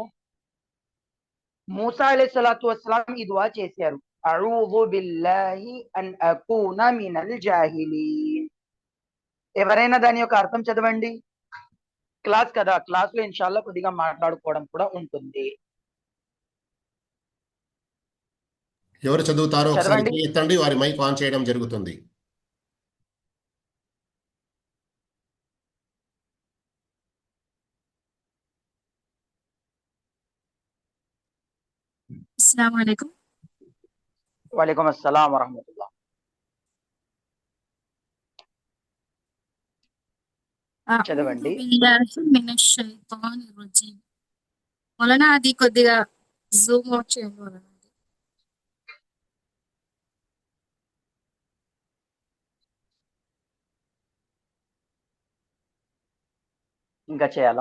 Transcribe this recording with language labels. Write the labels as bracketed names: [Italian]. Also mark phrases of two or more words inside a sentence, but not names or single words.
[Telugu] మూసా [Arabic] عليه الصلاة والسلام [Telugu] ఈ దువా చేశారు, [Arabic] أعوذ بالله أن أكون من الجاهلين. [Telugu] ఎవరైనా దాని యొక్క అర్థం చదవండి. క్లాస్ కదా, క్లాస్ లో ఇన్షాల్లా కొద్దిగా మాట్లాడుకోవడం కూడా ఉంటుంది. ఎవరు చదువుతారో ఒకసారి చదవండి. చేయి ఎత్తండి, వారి మైక్ ఆన్ చేయడం జరుగుతుంది. [Arabic] السلام عليكم. وعليكم السلام ورحمة الله. أعوذ [Telugu] చదవండి. [Arabic] بالله من الشيطان الرجيم. [Telugu] మొలన అది కొద్దిగా [English] zoom out [Telugu] చేయండి మొలన. ఇంకా చేయాలా?